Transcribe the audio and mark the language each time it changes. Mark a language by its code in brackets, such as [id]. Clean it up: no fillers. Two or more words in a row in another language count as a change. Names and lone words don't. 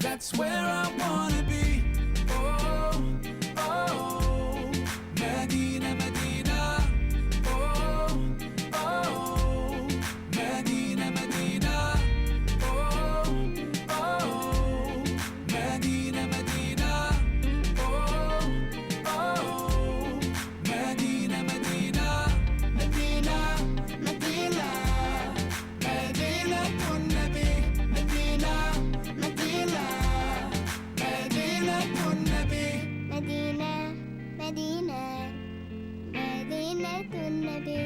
[en] It's where I wanna be. Oh, oh, Medina, Medina. Oh, oh, Medina, Medina. Oh, oh, Medina, Medina. Oh, oh, Medina, Medina. Medina, Medina. [ar] مدينة النبي. مدينة، مدينة، مدينة النبي. مدينة مدينة مدينة النبي.